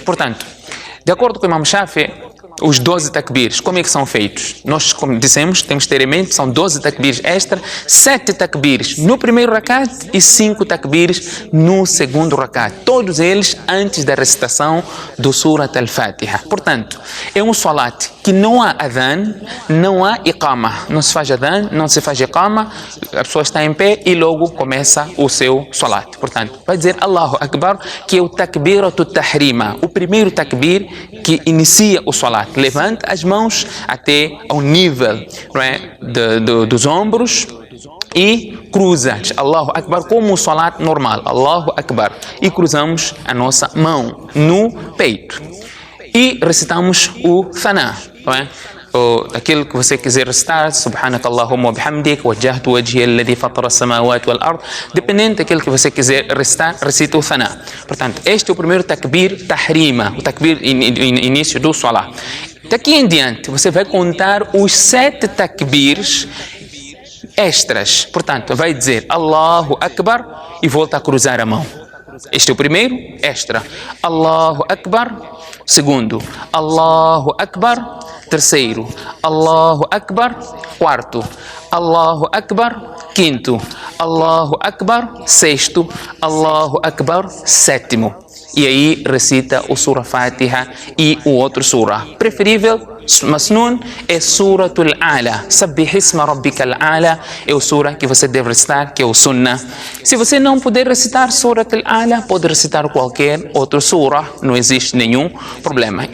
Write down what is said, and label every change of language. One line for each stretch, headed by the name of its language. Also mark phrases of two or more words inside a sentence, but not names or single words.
Portuguese: Portanto, de acordo com o Imam Shafi, os 12 takbirs, como é que são feitos? Nós, como dissemos, temos que ter em mente, são 12 takbirs extra, 7 takbirs no primeiro rakat e 5 takbirs no segundo rakat. Todos eles antes da recitação do Surat al-Fatiha. Portanto, é um salat que não há adhan, não há iqama. Não se faz adhan, não se faz iqama, a pessoa está em pé e logo começa o seu salat. Portanto, vai dizer
Arabic: الله أكبر,
Portuguese: que é o
Arabic: تكبيرة التحريمة,
Portuguese: o primeiro takbir que inicia o salat. Levanta as mãos até ao nível, não é, dos ombros e cruza
Arabic: الله أكبر
Portuguese: como o salat normal,
Arabic: الله أكبر,
Portuguese: e cruzamos a nossa mão no peito e recitamos o thana, não é? Aquilo que você quiser recitar,
Arabic: سبحانك اللهم وبحمدك وجهت وجهي الذي فطر السماوات والأرض,
Portuguese: dependendo daquilo que você quiser recitar, recita o thana. Portanto, este é o primeiro
Arabic: تكبير التحريمة,
Portuguese: o takbir início do salat. Daqui em diante, você vai contar os 7 takbirs extras. Portanto, vai dizer
Arabic: الله أكبر
Portuguese: e volta a cruzar a mão. Este é o primeiro extra.
Arabic: الله أكبر.
Portuguese: Segundo,
Arabic: الله أكبر.
Portuguese: Terceiro,
Arabic: الله أكبر.
Portuguese: Quarto,
Arabic: الله أكبر.
Portuguese: Quinto,
Arabic: الله أكبر.
Portuguese: Sexto,
Arabic: الله أكبر.
Portuguese: Sétimo. E aí recita o Surah Fatiha e o outro Surah. Preferível, Masnun, é Suratul A'la.
Arabic: سبح اسم ربك الأعلى
Portuguese: é o Surah que você deve recitar, que é o Sunnah. Se você não puder recitar Suratul A'la, pode recitar qualquer outro Surah, não existe nenhum problema.